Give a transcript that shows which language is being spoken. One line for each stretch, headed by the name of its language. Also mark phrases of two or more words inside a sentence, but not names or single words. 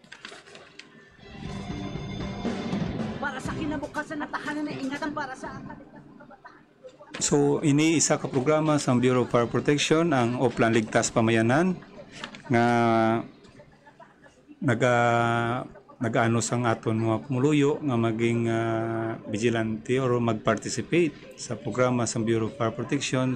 Filipino: Para sa kinabukasan na tahanan na ingatan para sa kaligtasan kabataan.
Hiligaynon: So ini isa ka programa sa Bureau of Fire Protection, ang Oplan Ligtas Pamayanan, nga nag-ano sang aton mga pumuluyo nga maging vigilante or mag-participate sa programa sa Bureau of Fire Protection.